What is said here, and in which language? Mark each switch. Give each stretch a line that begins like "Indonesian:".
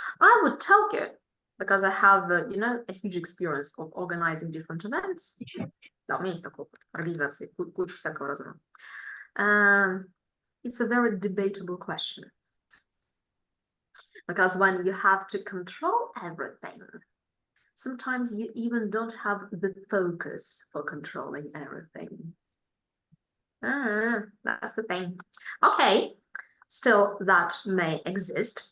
English: I would tell you, because I have, you know, a huge experience of organizing different events.
Russian: Да, у меня есть такой опыт организации кучу всякого разного.
English: It's a very debatable question. Because when you have to control everything, sometimes you even don't have the focus for controlling everything. That's the thing. Okay, still that may exist.